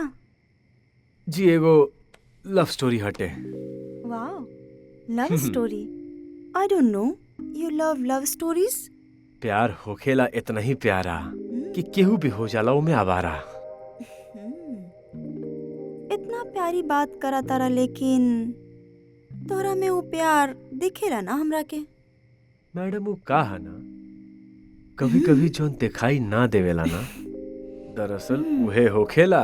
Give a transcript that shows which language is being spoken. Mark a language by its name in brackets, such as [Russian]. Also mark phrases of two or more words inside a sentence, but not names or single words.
[Bhojpuri] जी एगो [English] love story [Bhojpuri] हटे। [English] wow, love story. I don't know, you love love stories? [Bhojpuri] प्यार होखेला इतना ही प्यारा कि केहू भी हो जाला वो में आवारा। इतना प्यारी बात करा तारा, लेकिन तोरा में वो प्यार दिखेला ना हमरा के? मैडम वो का है ना, कभी कभी जो दिखाई ना देवेला ना, दरअसल उहे होखेला।